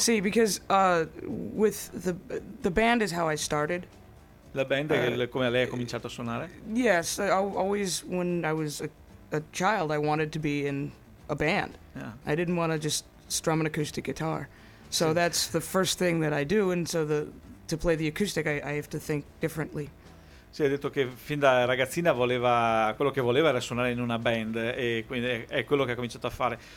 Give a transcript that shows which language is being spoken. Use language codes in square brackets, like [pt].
[en] See, because with the band is how I started. [it] La band come lei ha cominciato a suonare? [en] Yes, always when I was a child, I wanted to be in a band. Yeah. I didn't want to just strum an acoustic guitar, so sì. That's the first thing that I do. And so to play the acoustic, I have to think differently. [it] Si è detto che fin da ragazzina quello che voleva era suonare in una band, e quindi è quello che ha cominciato a fare.